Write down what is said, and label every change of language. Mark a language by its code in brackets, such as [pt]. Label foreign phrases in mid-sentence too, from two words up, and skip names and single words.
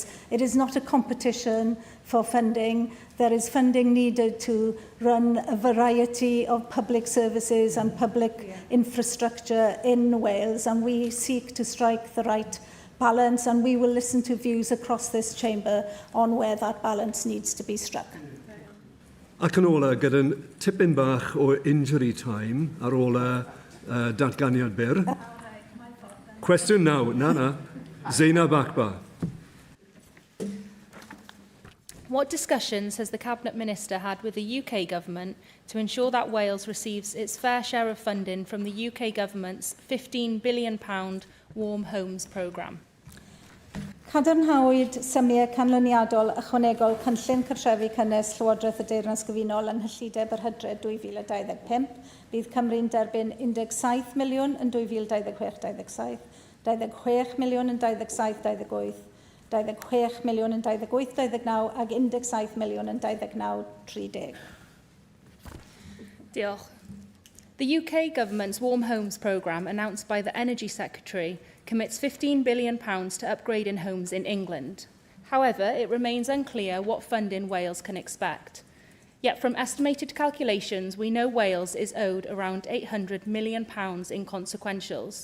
[en] It is not a competition for funding. There is funding needed to run a variety of public services and public infrastructure in Wales, and we seek to strike the right balance, and we will listen to views across this chamber on where that balance needs to be struck. [cy] Ac yn ola, gyda'n tipyn bach o [en] injury time [cy] ar ôl datganiad byr. Cwestiwn naw, Zainab Akbar. [en] What discussions has the Cabinet Minister had with the UK Government to ensure that Wales receives its fair share of funding from the UK Government's £15 billion Warm Homes programme? [cy] Cadarnhawyd symiau canlyniadol ychwanegol cynllun cartrefi cynnes Llywodraeth y Deyrnas Gyfunol yn hyllideb yr Hydref 2025. Bydd Cymru'n derbyn 17 miliwn yn 2026-27, 26 miliwn yn 27-28, 26 miliwn yn 28-29 ag 17 miliwn yn 29-30. Diolch. [en] The UK Government's Warm Homes programme, announced by the Energy Secretary, commits £15 billion to upgrading homes in England. However, it remains unclear what funding Wales can expect. Yet from estimated calculations, we know Wales is owed around £800 million in consequentials.